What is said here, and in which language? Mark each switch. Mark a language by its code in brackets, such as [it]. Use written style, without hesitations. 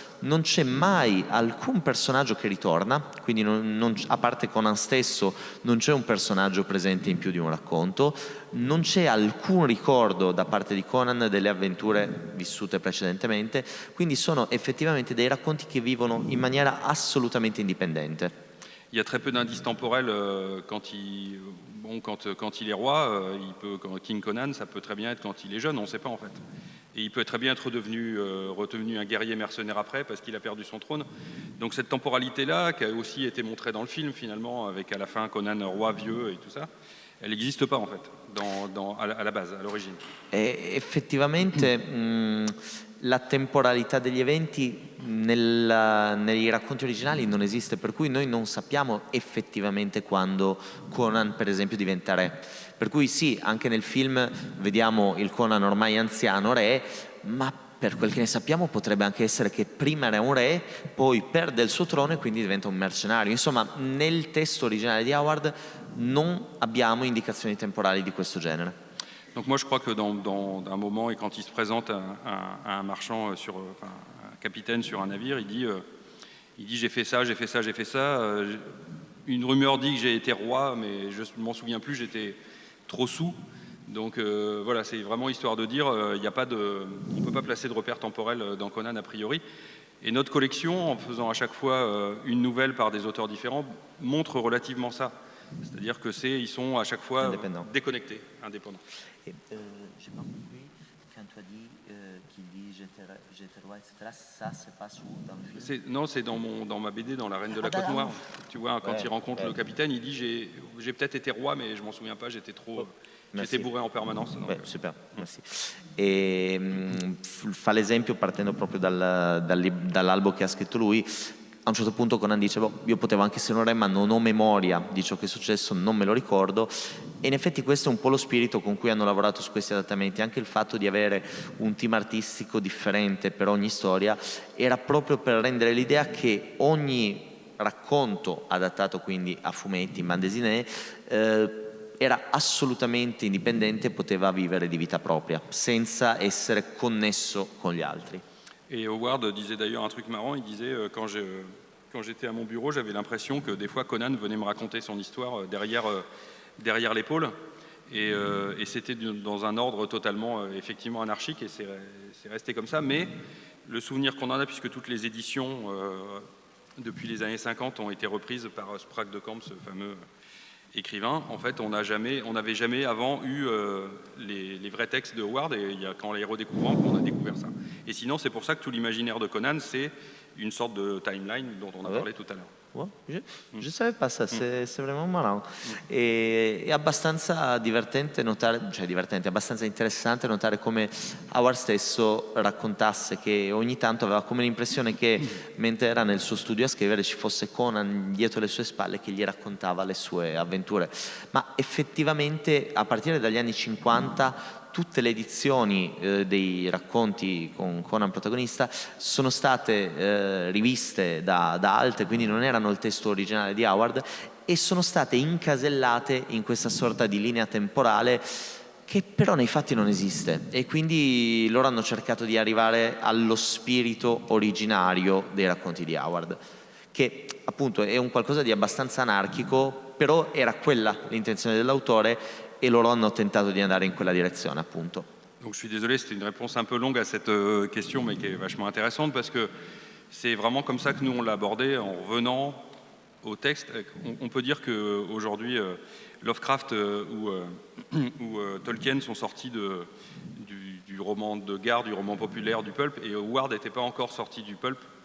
[it] non c'è mai alcun personaggio che ritorna, quindi a parte Conan stesso non c'è un personaggio presente in più di un racconto, non c'è alcun ricordo da parte di Conan delle avventure vissute precedentemente, quindi sono effettivamente dei racconti che vivono in maniera assolutamente indipendente. [fr] Il y a très peu d'indices temporels quand il est roi. King Conan, ça peut très bien être quand il est jeune, on ne sait pas en fait. Et il peut très bien être retenu un guerrier mercenaire après parce qu'il a perdu son trône. Donc cette temporalité-là, qui a aussi été montrée dans le film finalement, avec à la fin Conan roi vieux et tout ça, elle n'existe pas en fait, à la base, à l'origine. [it] E effettivamente la temporalità degli eventi nei racconti originali non esiste, per cui noi non sappiamo effettivamente quando Conan per esempio diventa re. Per cui sì, anche nel film vediamo il Conan ormai anziano re, ma per quel che ne sappiamo potrebbe anche essere che prima era un re, poi perde il suo trono e quindi diventa un mercenario. Insomma, nel testo originale di Howard non abbiamo indicazioni temporali di questo genere. [fr] Donc moi je crois que dans un moment, et quand il se présente à un marchand, un capitaine sur un navire, il dit j'ai fait ça, j'ai fait ça, j'ai fait ça. Une rumeur dit que j'ai été roi, mais je ne m'en souviens plus, j'étais trop saoul. Donc voilà, c'est vraiment histoire de dire, on ne peut pas placer de repère temporel dans Conan a priori. Et notre collection, en faisant à chaque fois une nouvelle par des auteurs différents, montre relativement ça. C'est-à-dire ils sont à chaque fois déconnectés, indépendants. Et j'ai pas compris quand tu as dit qu'il dit j'étais roi, etc. Ça, c'est pas dans le film. Non, c'est dans ma BD, dans La Reine de la Côte Noire. Tu vois, quand il rencontre le capitaine, il dit j'ai peut-être été roi, mais je m'en souviens pas, j'étais bourré en permanence. Beh, super, merci. [it] E fa l'esempio partendo proprio dall'albo che ha scritto lui. A un certo punto Conan dice io potevo anche essere un re ma non ho memoria di ciò che è successo, non me lo ricordo, e in effetti questo è un po' lo spirito con cui hanno lavorato su questi adattamenti. Anche il fatto di avere un team artistico differente per ogni storia era proprio per rendere l'idea che ogni racconto adattato quindi a fumetti, bande dessinée, era assolutamente indipendente e poteva vivere di vita propria senza essere connesso con gli altri. [fr] Et Howard disait d'ailleurs un truc marrant, il disait quand j'étais à mon bureau, j'avais l'impression que des fois Conan venait me raconter son histoire derrière l'épaule, et c'était dans un ordre totalement effectivement anarchique, et c'est resté comme ça, mais le souvenir qu'on en a, puisque toutes les éditions depuis les années 50 ont été reprises par Sprague de Camp, ce fameux écrivain, en fait on n'avait jamais avant eu les vrais textes de Howard, et il y a qu'en les redécouvrant qu'on a découvert ça. Et sinon c'est pour ça que tout l'imaginaire de Conan c'est une sorte de timeline dont on a parlé tout à l'heure. Ouais, je savais pas ça, c'est vraiment marrant. [it] E è abbastanza divertente notare, cioè divertente, abbastanza interessante notare come Howard stesso raccontasse che ogni tanto aveva come l'impressione che mentre era nel suo studio a scrivere ci fosse Conan dietro le sue spalle che gli raccontava le sue avventure. Ma effettivamente a partire dagli anni 50 tutte le edizioni dei racconti con Conan protagonista sono state riviste da altri, quindi non erano il testo originale di Howard, e sono state incasellate in questa sorta di linea temporale che però nei fatti non esiste, e quindi loro hanno cercato di arrivare allo spirito originario dei racconti di Howard, che appunto è un qualcosa di abbastanza anarchico, però era quella l'intenzione dell'autore [fr] et [it] loro hanno tentato di andare in quella direzione, appunto. [fr] Donc je suis désolé, c'était une réponse un peu longue à cette question, mais qui est vachement intéressante, parce que c'est vraiment comme ça que nous on l'a abordé, en revenant au texte. On peut dire qu'aujourd'hui, Lovecraft ou Tolkien sont sortis du roman de gare, du roman populaire, du pulp, et Howard n'était pas encore sorti du pulp.